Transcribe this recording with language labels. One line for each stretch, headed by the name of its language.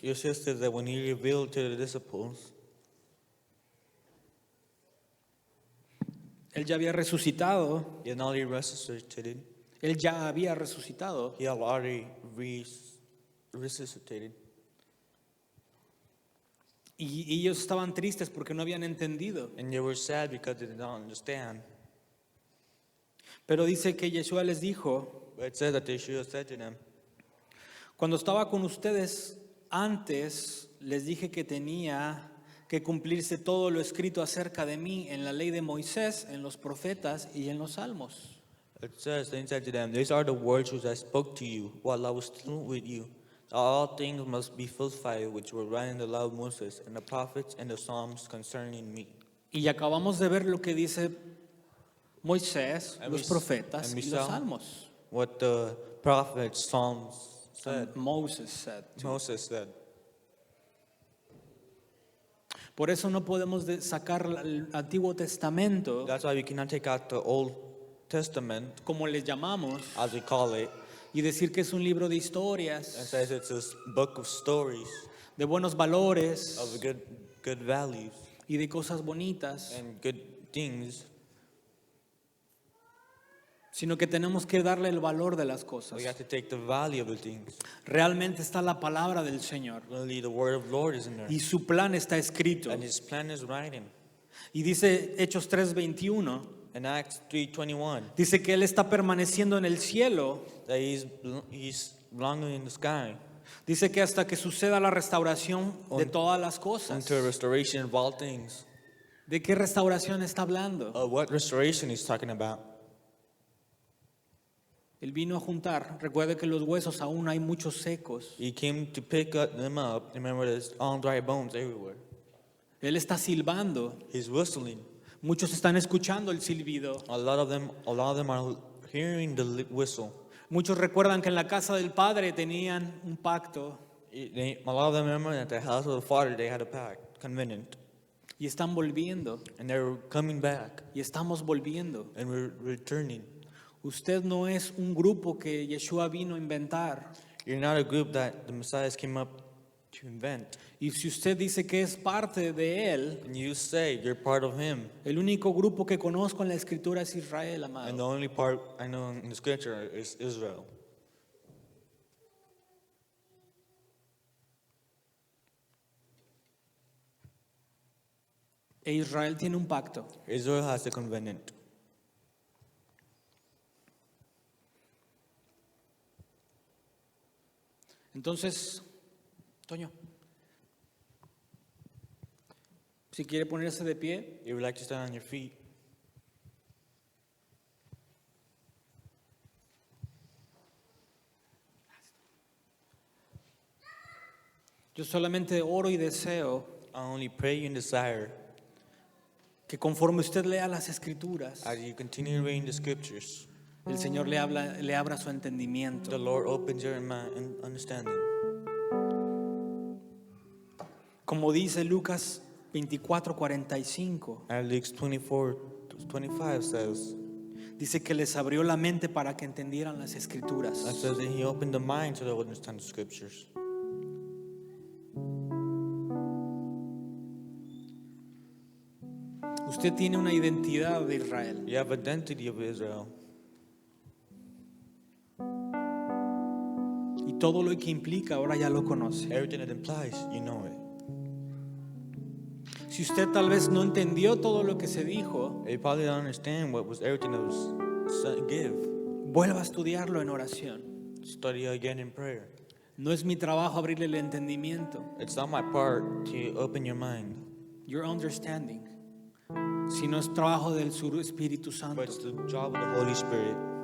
English: Yeshua said that when He revealed to the disciples,
Spanish: Él ya había resucitado,
English: He had already resuscitated.
Spanish: Él ya había resucitado.
English: He had already resuscitated.
Spanish: Y ellos estaban tristes porque no habían entendido.
English: And they were sad because they did not understand.
Spanish: Pero dice que Yeshua les dijo,
English: But it says that Yeshua said to them,
Spanish: cuando estaba con ustedes antes, les dije que tenía que cumplirse todo lo escrito acerca de mí en la ley de Moisés, en los profetas y en los salmos.
English: It says, then he said to them, these are the words which I spoke to you while I was still with you. All things must be fulfilled which were written in the law of Moses and the prophets and the Psalms concerning me.
Spanish: Y acabamos de ver lo que dice Moisés,
English: And
Spanish: los
English: we-
Spanish: profetas
English: and we
Spanish: y los
English: saw-
Spanish: salmos.
English: What the prophets, Psalms said, Moses said. Moses said.
Spanish: Por eso no podemos sacar el Antiguo Testamento,
English: That's why we cannot take out the Old Testament,
Spanish: como le llamamos,
English: as we call it,
Spanish: y decir que es un libro de
English: and
Spanish: historias,
English: says it's a book of stories,
Spanish: de buenos valores
English: of good values
Spanish: y de cosas bonitas,
English: and good things.
Spanish: sino que tenemos que darle el valor de las cosas.
English: We have to take the value of the things.
Spanish: Realmente está la palabra del Señor
English: Really, the word of the Lord is in there,
Spanish: y su plan está escrito.
English: and His plan is writing.
Spanish: Y dice Hechos 3:21,
English: In Acts 3:21,
Spanish: dice que Él está permaneciendo en el cielo.
English: that He's belonging in the sky
Spanish: Dice que hasta que suceda la restauración de todas las cosas.
English: until restoration of all things.
Spanish: ¿De qué restauración está hablando?
English: What restoration He's talking about?
Spanish: Él vino a juntar. Recuerde que los huesos aún hay muchos secos.
English: He came to pick them up. Remember, there's all dry bones everywhere.
Spanish: Él está silbando.
English: He's whistling.
Spanish: Muchos están escuchando el silbido.
English: A lot of them are hearing the whistle.
Spanish: Muchos recuerdan que en la casa del Padre tenían un pacto
English: A lot of them remember that the house of the Father they had a pact, covenant,
Spanish: y están volviendo
English: and they're coming back,
Spanish: y estamos volviendo.
English: and we're returning.
Spanish: Usted no es un grupo que Yeshua vino a inventar.
English: You're not a group that the Messiah came up to invent.
Spanish: Y si usted dice que es parte de Él,
English: And you say you're part of Him,
Spanish: el único grupo que conozco en la Escritura es Israel,
English: and the
Spanish: amado.
English: only part I know in the Scripture is Israel.
Spanish: E Israel tiene un pacto.
English: Israel has a covenant.
Spanish: Entonces, Toño, si quiere ponerse de pie,
English: You would like to stand on your feet.
Spanish: yo solamente oro y deseo
English: I only pray and desire
Spanish: que conforme usted lea las Escrituras,
English: as you continue reading the Scriptures,
Spanish: el Señor le abra su entendimiento.
English: the Lord opens your mind and understanding.
Spanish: Como dice Lucas 24:45,
English: As Luke 24:25 says,
Spanish: dice que les abrió la mente para que entendieran las Escrituras.
English: that says that He opened the mind so they would understand the Scriptures.
Spanish: Usted tiene una identidad de Israel.
English: You have identity of Israel,
Spanish: Y todo lo que implica ahora ya lo conoce.
English: everything that implies, you know it.
Spanish: Si usted tal vez no entendió todo lo que se dijo,
English: You probably don't understand what was everything that was give.
Spanish: vuelva a estudiarlo en oración.
English: Study again in prayer.
Spanish: No es mi trabajo abrirle el entendimiento,
English: It's not my part to open your mind, your understanding,
Spanish: sino es trabajo del su Espíritu Santo.
English: but it's the job of the Holy Spirit.